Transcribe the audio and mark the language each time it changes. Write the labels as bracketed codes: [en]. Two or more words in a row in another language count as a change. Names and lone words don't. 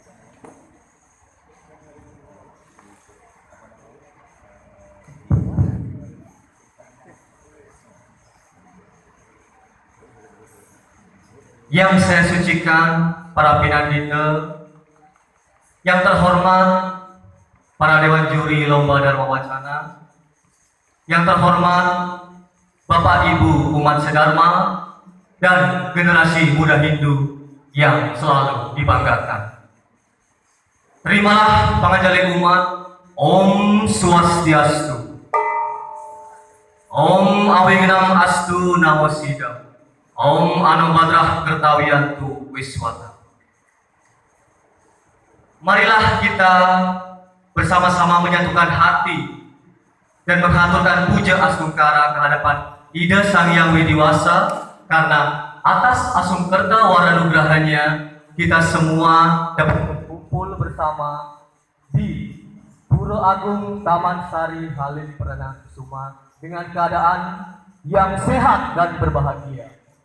[id] Yang saya sucikan para pinandita, yang terhormat para dewan juri lomba Dharma Wacana, yang terhormat Bapak Ibu umat sedharma dan generasi muda Hindu yang selalu dibanggakan. Terimalah panganjali umat. [sa] Om Swastiastu. Om Awignam Astu Namosida. Om Anubadrah Kertawiyantu Wiswata. [id] Marilah kita bersama-sama menyatukan hati dan menghaturkan puja asungkara kehadapan Ida Sang Hyang Widiwasa, karena atas asungkerta waranugrahanya kita semua dapat berkumpul bersama di Pura Agung Taman Sari Halim Perdana Kusuma dengan keadaan yang sehat dan berbahagia.